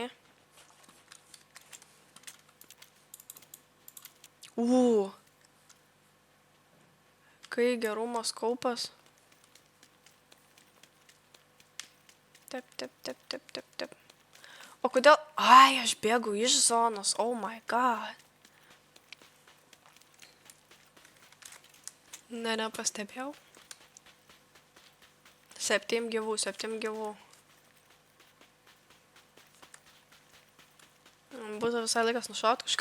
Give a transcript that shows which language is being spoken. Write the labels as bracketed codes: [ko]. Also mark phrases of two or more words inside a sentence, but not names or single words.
[lt] Kai gerumas kaupas. Taip. O kodėl? Ai, aš bėgu iš zonos. [en] Oh my god. [lt] Ne, nepastebėjau. 7 gyvų. Būtų visai laikas nušaut kažką.